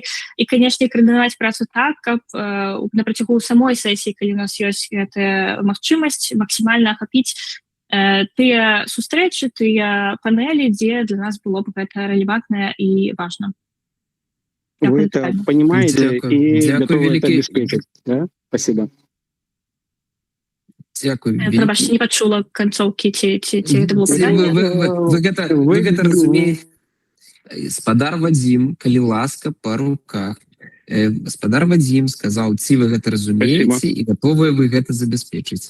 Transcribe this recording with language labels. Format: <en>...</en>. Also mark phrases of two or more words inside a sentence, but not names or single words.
<be>І, канешне, каардынаваць працу так, каб на працягу самой сесіі, калі у нас ёсць гэтая магчымасць, максімальна ахапіць тыя сустрэчы, тыя панелі, дзе для нас было б гэта рэлевантна і важна.</be> <ru>Вы это понимаете и готовы это обеспечить, да? Спасибо.</ru> <be>Дзякуй. Прабачце, не пачула канцоўкі, ці гэта было пытанне? Вы гэта разумееце. Спадар Вадзім, калі ласка, па руках. Спадар Вадзім сказаў, ці вы гэта разумееце і гатовыя вы гэта забяспечыць.</be>